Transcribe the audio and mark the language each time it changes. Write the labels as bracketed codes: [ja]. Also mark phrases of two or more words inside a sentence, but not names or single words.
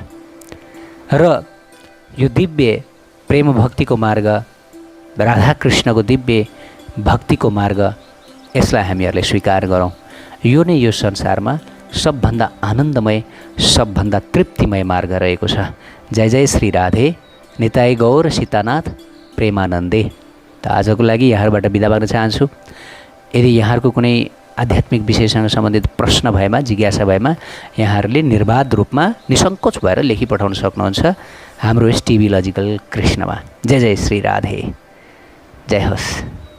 [ne] र यो दिव्य प्रेम भक्तिको मार्ग, राधाकृष्णको दिव्य भक्तिको मार्ग, यसलाई हामीहरूले स्वीकार गरौँ। यो नै यो संसारमा सबभन्दा आनन्दमय, सबभन्दा तृप्तिमय मार्ग रहेको छ। जय जय श्री राधे, निताई गौर सीतानाथ प्रेमानन्दे। त आजको लागि यहाँबाट बिदा माग्न चाहन्छु। यदि यहाँहरूको कुनै आध्यात्मिक विषयसँग सम्बन्धित प्रश्न भएमा, जिज्ञासा भएमा यहाँहरूले निर्बाध रूपमा निसङ्कोच भएर लेखी पठाउन सक्नुहुन्छ हाम्रो यस टिभी लजिकल कृष्णमा। जय जय श्री राधे, जय होस्।